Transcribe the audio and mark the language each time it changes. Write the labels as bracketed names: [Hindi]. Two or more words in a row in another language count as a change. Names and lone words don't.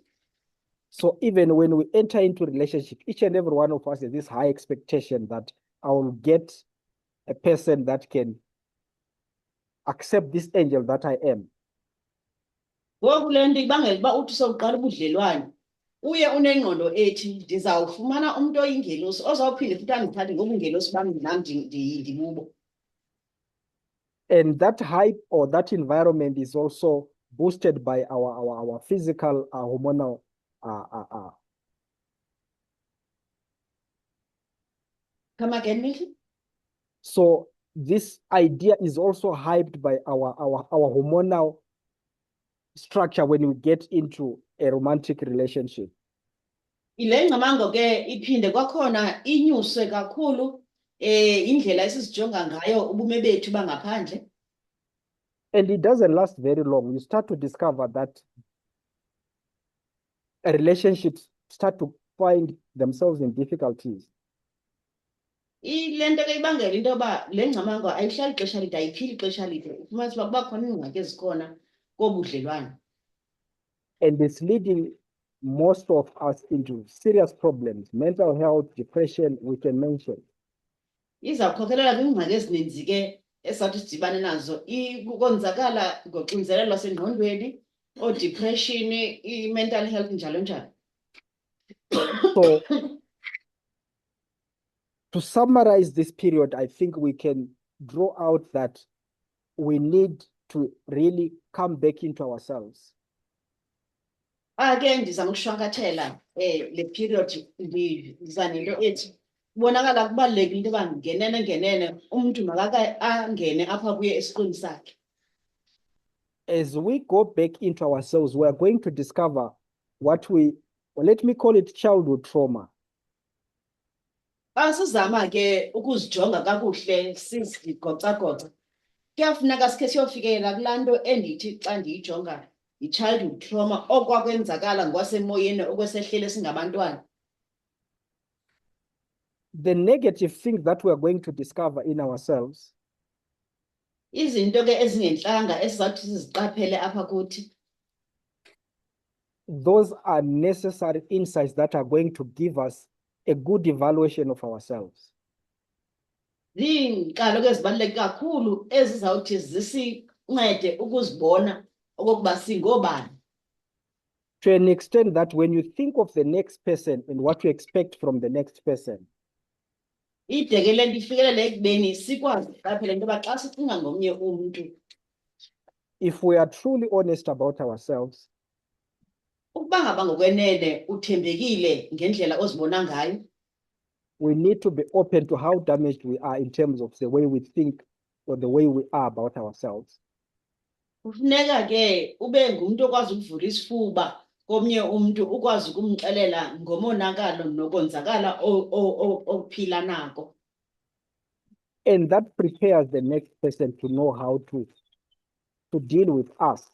[English] So even when we enter into relationship, each and every one of us has this high expectation that I will get a person that can accept this angel that I am. [Xhosa] Ngoku le nto ibangela uba uthi sowuqala ubudlelwane uye unengqondo ethi ndizawufumana umntu oyingelosi ozawuphinde futhi andithathe ngobungelosi bam nam ndibubo. [English] And that hype or that environment is also boosted by our physical hormonal Come again, Mickey? So this idea is also hyped by our hormonal structure when we get into a romantic relationship. [Xhosa] Ile ngcamango ke iphinde kwakhona inyuswe kakhulu indlela esizijonga ngayo ubume bethu bangaphandle. [English] And it doesn't last very long. You start to discover that relationships start to find themselves in difficulties. [Xhosa] Ile nto ke ibangela into yoba le ngcamango ayihlali ixesha lide, ayiphili ixesha lide. Ufumanise uba kuba khona iingxaki ezikhona kobudlelwane. [English] And it's leading most of us into serious problems, mental health, depression, we can mention. [Xhosa] Izawukhokelela kwiingxaki ezininzi ke esathi sidibane nazo, ukonzakala ngoxinzelelo lwasengqondweni, depression, i- [English] mental health [Xhosa] njalo njalo. [English] So to summarize this period, I think we can draw out that we need to really come back into ourselves. [Xhosa] Ke ndizama ukushwankathela le period ndiza nento ethi kubonakala kubalulekile into yoba ngenene umntu makake angene apha kuye esiqwini sakhe. [English] As we go back into ourselves, we are going to discover what let me call it childhood trauma. [Xhosa] Xa sizama ke ukuzijonga kakuhle sizigocagoca kuyafuneka sikhe siyofikelela kulaa nto endithi xa ndiyijonga yi- [English] childhood trauma, [Xhosa] okwakwenzakala ngokwasemoyeni okwesehlele singabantwana. [English] The negative things that we are going to discover in ourselves [Xhosa] Izinto ke ezingentlanga esizawuthi siziqaphele apha kuthi, [English] those are necessary insights that are going to give us a good evaluation of ourselves. [Xhosa] ziinkalo ke ezibaluleke kakhulu ezizawuthi zisincede ukuzibona okokuba singoobani. [English] To an extent that when you think of the next person and what you expect from the next person, [Xhosa] Ide ke le nto ifikelele ekubeni sikwazi ukuqaphela into yoba xa sicinga ngomnye umntu, [English] if we are truly honest about ourselves, [Xhosa] ukuba ngaba ngokwenene uthembekile ngendlela ozibona ngayo, [English] we need to be open to how damaged we are in terms of the way we think or the way we are about ourselves. [Xhosa] kufuneka ke ube ngumntu okwazi ukuvula isifuba komnye umntu, ukwazi ukumxelela ngomonakalo nokonzakala ophila nako. [English] And that prepares the next person to know how to deal with us.